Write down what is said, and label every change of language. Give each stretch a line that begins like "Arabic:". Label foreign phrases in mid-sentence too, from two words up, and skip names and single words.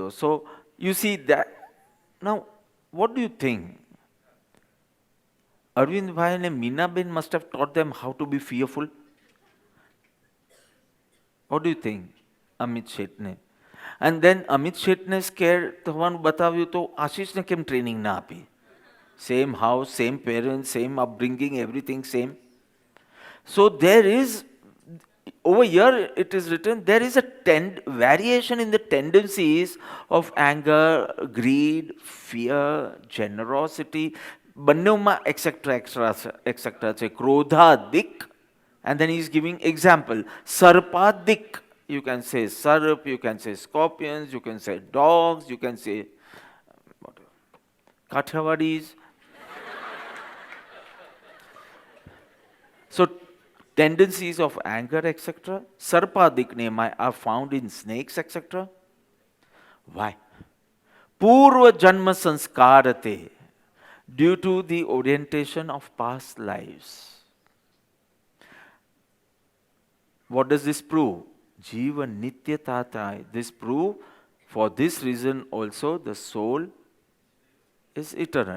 English: So you see that. Now what do you think? અરવિંદભાઈ અને મીનાબેન must have taught them how to be fearful. What do you think? અમિત શેઠને. And then
Gujarati: Amit Shetne સ્કેર થવાનું બતાવ્યું તો આશીષને કેમ ટ્રેનિંગ ના આપી?
English: Same house, same parents, same upbringing, everything same. So there is, over here it is written, there is a variation in the tendencies of anger, greed, fear, generosity,
Gujarati: બંનેમાં etc. છે. ક્રોધાદિક,
English: and then he is giving example.
Gujarati: સર્પાદિક.
English: You can say sarp, you can say scorpions, you can say dogs, you can say Kathiawadi's. So tendencies of anger, etc., sarpadik nema are found in snakes, etc. Why?
Sanskrit: पूर्व जन्म संस्कारात्,
English: due to the orientation of past lives. What does this prove?
Sanskrit: जीव नित्यतातः.
English: This prove, for this reason also the soul is eternal.